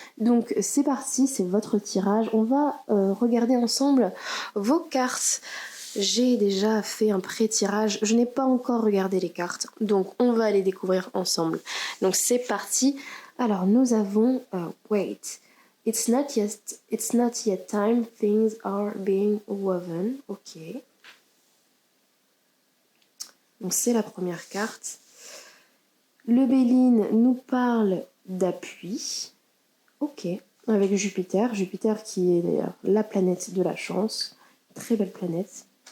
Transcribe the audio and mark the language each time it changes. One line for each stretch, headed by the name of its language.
French: Donc c'est parti, c'est votre tirage. On va regarder ensemble vos cartes. J'ai déjà fait un pré-tirage, je n'ai pas encore regardé les cartes, donc on va les découvrir ensemble. Donc c'est parti. Alors nous avons,
English: It's not yet time, things are being woven. Ok.
French: Donc c'est la première carte. Le Béline nous parle d'appui. Ok. Avec Jupiter. Jupiter qui est d'ailleurs la planète de la chance. Très belle planète.